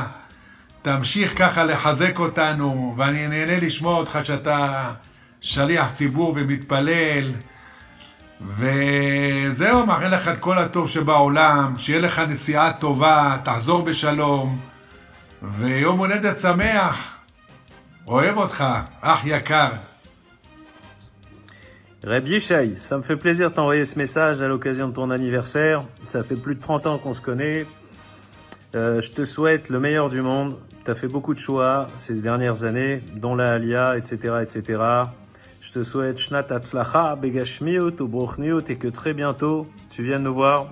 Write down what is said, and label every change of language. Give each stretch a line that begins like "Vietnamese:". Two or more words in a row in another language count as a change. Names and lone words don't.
Hebrew: תמשיך ככה לחזק אותנו, ואני נהנה לשמוע אותך שאתה שליח ציבור ומתפלל. וזהו, מאחל לך את כל הטוב שבעולם, שיהיה לך נסיעה טובה, תחזור בשלום, ויום הולדת שמח. אוהב אותך, אח יקר.
French: Rabbi Yishai, ça me fait plaisir de t'envoyer ce message à l'occasion de ton anniversaire. Ça fait plus de 30 ans qu'on se connaît. Je te souhaite le meilleur du monde. Tu as fait beaucoup de choix ces dernières années, dont la Aliyah, etc., etc. Je te souhaite
Hebrew: שנת הצלחה בגשמיות וברוחניות,
French: et que très bientôt, tu viennes nous voir.